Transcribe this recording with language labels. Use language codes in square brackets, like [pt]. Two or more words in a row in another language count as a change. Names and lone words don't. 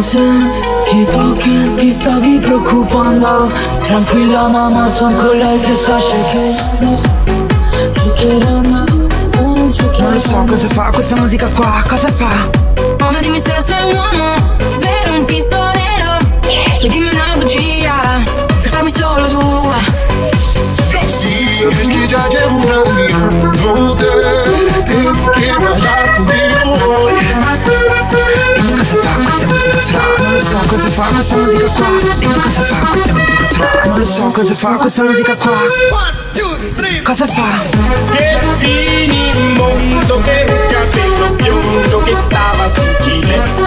[it] Se ti tocchi ti stavi preoccupando, tranquilla mamma, son con lei che sta shakerando. Non lo so cosa fa questa musica qua, cosa fa? Mamma dimmi se sei un uomo, vero un pistolero, e dimmi una bugia, per farmi solo tua. [es] Sabes que ya llevo un año mirándote, tengo que bailar contigo. [it] Dimmi cosa fa questa musica fra, non lo so cosa fa questa musica qua. Dimmi cosa fa questa musica fra, non lo so cosa fa questa musica qua. 1, 2, 3. Cosa fa? Che finimondo, che capello biondo che stava sul chile.